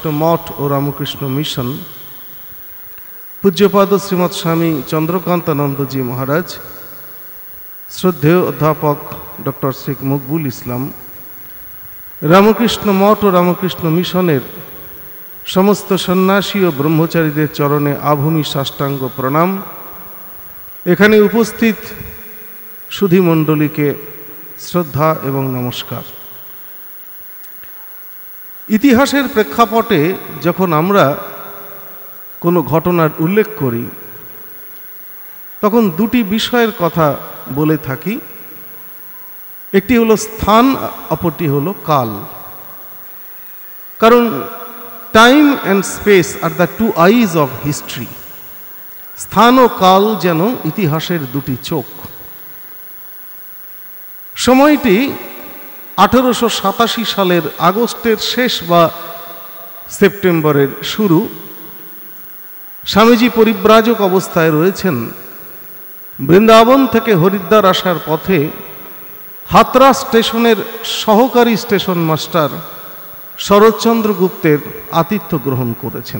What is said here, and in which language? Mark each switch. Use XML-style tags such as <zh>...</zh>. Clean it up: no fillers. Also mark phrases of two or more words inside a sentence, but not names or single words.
<bn>মঠ আর রামকৃষ্ণ মিশন, পূজ্যপাদ শ্রীমদ স্বামী চন্দ্রকান্তানন্দ জী মহারাজ, শ্রদ্ধেয় অধ্যাপক ডক্টর শেখ মকবুল ইসলাম, রামকৃষ্ণ মঠ আর রামকৃষ্ণ মিশনের সমস্ত সন্ন্যাসী আর ব্রহ্মচারীদের চরণে আভূমি সাষ্টাঙ্গ প্রণাম। এখানে উপস্থিত সুধী মণ্ডলী কে শ্রদ্ধা এবং নমস্কার। ইতিহাসের প্রেক্ষাপটে যখন আমরা কোনো ঘটনার উল্লেখ করি তখন দুটি বিষয়ের কথা বলে থাকি। একটি হলো স্থান, অপরটি হলো কাল।</bn> <en>कारण time and space are the two eyes of history.</en> <bn>স্থান আর কাল যেন ইতিহাসের দুটি চোখ। সময়টি 1887 সালের আগস্টের শেষ বা সেপ্টেম্বরের শুরু। স্বামীজি পরিব্রাজক অবস্থায় রয়েছেন। বৃন্দাবন থেকে হরিদ্বার আসার পথে হাতরা স্টেশনের সহকারী স্টেশন মাস্টার শরৎচন্দ্র গুপ্তের আতিথ্য গ্রহণ করেছেন।</bn>